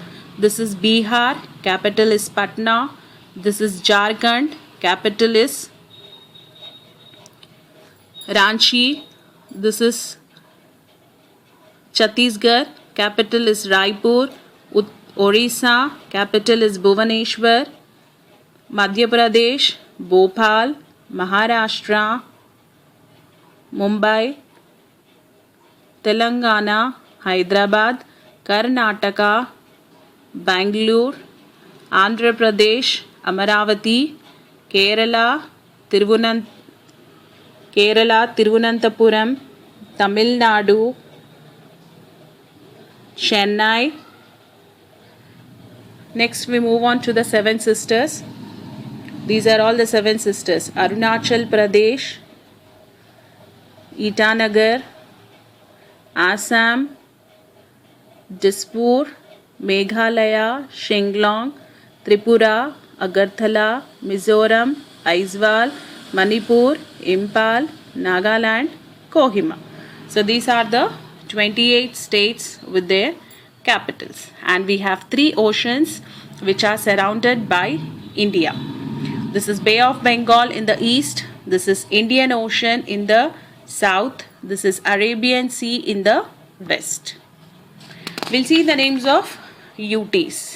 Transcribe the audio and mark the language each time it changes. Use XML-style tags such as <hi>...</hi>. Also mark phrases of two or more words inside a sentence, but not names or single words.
<en>This is Bihar, capital is Patna. This is Jharkhand, capital is Ranchi. This is Chhattisgarh, capital is Raipur. Orissa, capital is Bhubaneswar. Madhya Pradesh, Bhopal. Maharashtra, Mumbai. Telangana, Hyderabad. Karnataka, Bangalore. Andhra Pradesh, Amaravati. Kerala, Tirunanthapuram. Tamil Nadu, Chennai. Next we move on to the seven sisters. These are all the seven sisters. Arunachal Pradesh, Itanagar, Assam, Dispur, Meghalaya, Shillong, Tripura, Agartala, Mizoram, Aizawl, Manipur, Impal, Nagaland, Kohima. So these are the 28 states with their capitals, and we have 3 oceans which are surrounded by India. This is Bay of Bengal in the east. This is Indian Ocean in the south. This is Arabian Sea in the west. We'll see the names of UTs.</en>